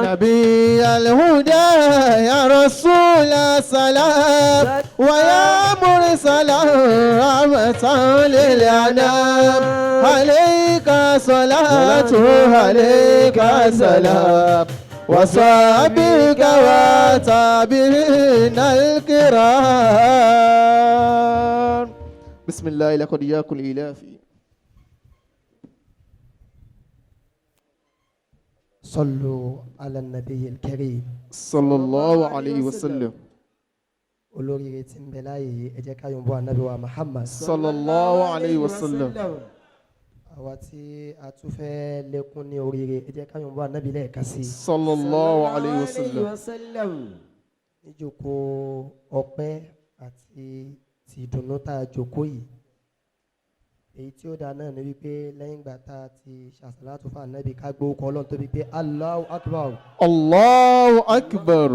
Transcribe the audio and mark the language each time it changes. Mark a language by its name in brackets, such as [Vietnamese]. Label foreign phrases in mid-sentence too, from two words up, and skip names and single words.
[Arabic] نبي الهدى يا رسول السلام ويا مرسلا رحمة للأنام عليك صلاة عليك سلام وصحبك وتابعين الكرام. بسم الله لقد ياكل إلافي. صلوا على النبي الكريم صلى الله عليه وسلم. [Yoruba] olóríire tí ń bẹ láàyè ẹ jẹ́ ká yọ̀ǹbọ̀ ànábì wa Muhammad [Arabic] صلى الله عليه وسلم. [Yoruba] àwa tí a tún fẹ́ lékún ní oríire ẹ jẹ́ ká yọ̀ǹbọ̀ ànábì lẹ́ẹ̀kan sí [Arabic] صلى الله عليه وسلم. [Yoruba] níjókòó ọpẹ́ àti ti ìdùnnú tá a jókòó yìí èyí tí ó dáa náà ni wípé lẹ́yìn ìgbà tá a ti ṣàṣàlátù fún ànábì ká gbó kọ́ ọlọ́run tó bí pé [Arabic] الله أكبر. الله أكبر.